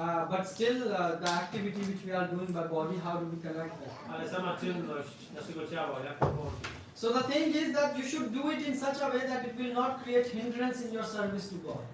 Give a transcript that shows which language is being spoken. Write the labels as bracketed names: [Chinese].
[English] But still, the activity which we are doing by body, how do we connect that? [Polish] ale sama czynność naszego ciała, jak to połączyć? [English] So the thing is that you should do it in such a way that it will not create hindrance in your service to God.